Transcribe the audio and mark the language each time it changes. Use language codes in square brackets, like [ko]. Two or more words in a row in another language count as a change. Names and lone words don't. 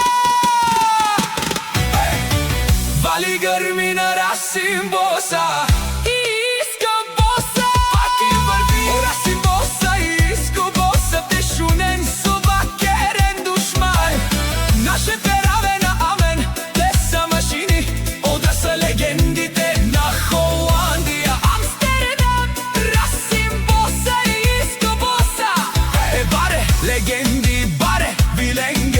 [mk] Вали грмина Расим Боса и Иско Боса, пак им върви. [rom] Расим Боса и Иско Боса, тешунен со бакерен душман. Наше пераве на амен, те са машини, ода са [mk] легендите на Холандија, [rom] Амстердам. Расим Боса и Иско Боса е баре легенди, баре виленге.